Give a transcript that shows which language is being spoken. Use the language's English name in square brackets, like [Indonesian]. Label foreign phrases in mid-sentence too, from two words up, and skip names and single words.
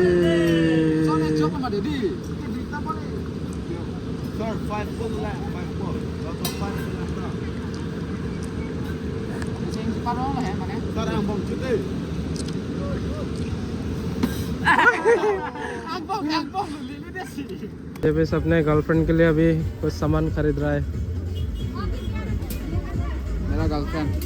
[English] Sir, 5 full left, 5 full. [Hindi] ये भी अपने गर्लफ्रेंड के लिए अभी कुछ सामान खरीद रहा है। मेरा गर्लफ्रेंड